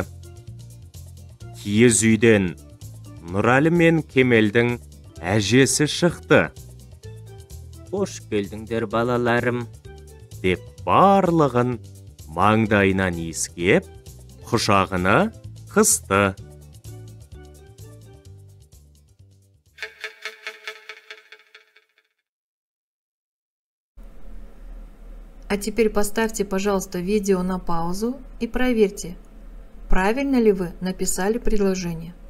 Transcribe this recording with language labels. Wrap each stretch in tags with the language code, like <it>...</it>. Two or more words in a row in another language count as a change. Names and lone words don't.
<kk>Киіз үйден Нұрәлі мен Кемелдің әжесі шықты. Қош келдіңдер, балаларым, деп барлығын маңдайынан иіскеп, құшағына қысты.</kk> <ru>А теперь поставьте, пожалуйста, видео на паузу и проверьте, правильно ли вы написали предложение.</ru>